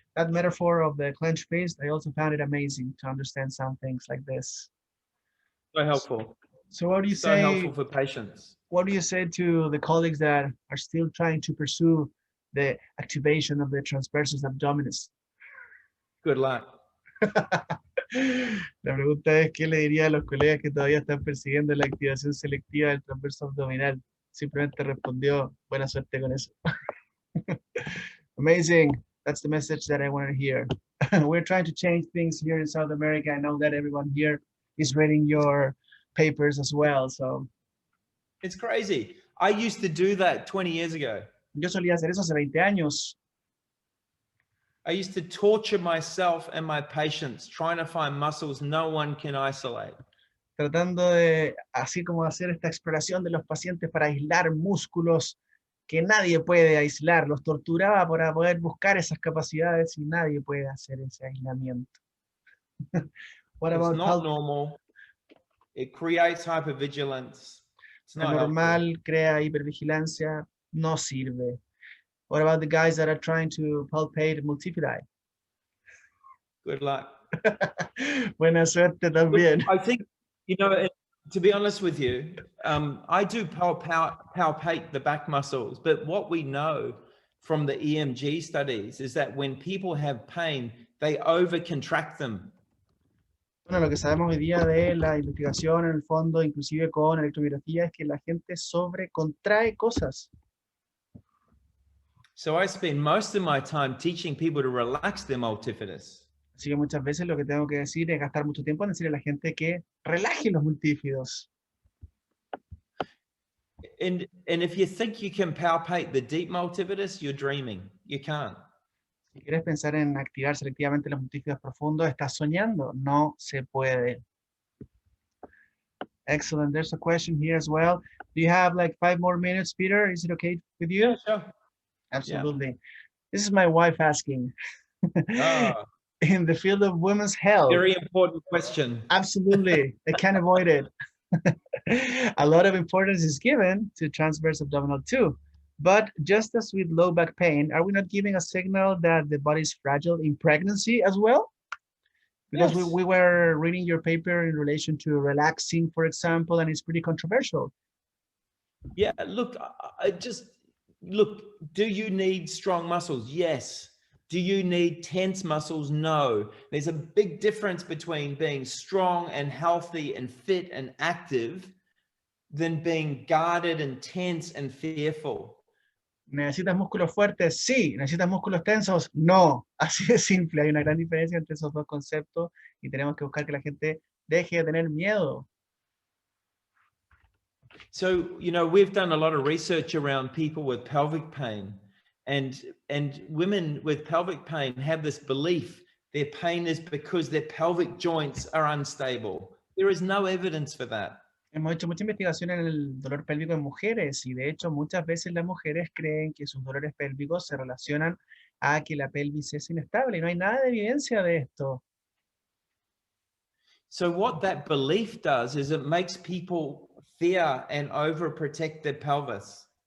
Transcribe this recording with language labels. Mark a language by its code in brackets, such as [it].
[en] That metaphor of the clenched fist, I also found it amazing to understand some things like this. So helpful. So what do you So say? helpful for patients. What do you say to the colleagues that are still trying to pursue the activation of the transversus abdominis? Good luck. [es] La pregunta es, ¿qué le diría a los colegas que todavía están persiguiendo la activación selectiva del transverso abdominal? Simplemente respondió, buena suerte con eso. [en] Amazing. That's the message that I wanted to hear. We're trying to change things here in South America. I know that everyone here is reading your papers as well. So It's crazy. I used to do that 20 years ago. [es] yo solía hacer eso hace 20 años. [en] I used to torture myself and my patients trying to find muscles no one can isolate. [es] Tratando de, así como hacer esta exploración de los pacientes para aislar músculos que nadie puede aislar. Los torturaba para poder buscar esas capacidades y nadie puede hacer ese aislamiento. [en] What It's about not normal. It creates hypervigilance. It's not normal, helpful. [es] crea hipervigilancia, no sirve. [en] What about the guys that are trying to palpate multiply? Good luck. [es] Buena suerte también. [en] I think, you know, to be honest with you, I do palpate the back muscles, but what we know from the EMG studies is that when people have pain, they overcontract them. [es] Bueno, lo que sabemos hoy día de la investigación en el fondo, inclusive con electromiografía, es que la gente sobrecontrae cosas. [en] So I spend most of my time teaching people to relax their multifidus. [es] Así que muchas veces lo que tengo que decir es gastar mucho tiempo en decirle a la gente que relaje los multífidos. [en] And if you think you can palpate the deep multifidus, you're dreaming. You can't. [es] Si quieres pensar en activar selectivamente los multífidos profundos, estás soñando. No se puede. [en] Excellent. There's a question here as well. Do you have like 5 more minutes, Peter? Is it okay with you? Yeah, sure. Absolutely. Yeah. This is my wife asking. Oh, in the field of women's health. very important question. Absolutely. I can't avoid it. A lot of importance is given to transverse abdominal too. But just as with low back pain, are we not giving a signal that the body is fragile in pregnancy as well? Because Yes. we were reading your paper in relation to relaxing, for example, and it's pretty controversial. Yeah, look, look, do you need strong muscles? Yes. Do you need tense muscles? No. There's a big difference between being strong and healthy and fit and active than being guarded and tense and fearful. [es] ¿Necesitas músculos fuertes? Sí. ¿Necesitas músculos tensos? No. Así de simple. Hay una gran diferencia entre esos dos conceptos y tenemos que buscar que la gente deje de tener miedo. [en] So, you know, we've done a lot of research around people with pelvic pain, and women with pelvic pain have this belief their pain is because their pelvic joints are unstable. There is no evidence for that. [es] Hemos hecho mucha investigación en el dolor pélvico en mujeres y de hecho muchas veces las mujeres creen que sus dolores pélvicos se relacionan a que la pelvis es inestable y no hay nada de evidencia de esto. [en] So what that belief does is it makes people fear and overprotect their pelvis.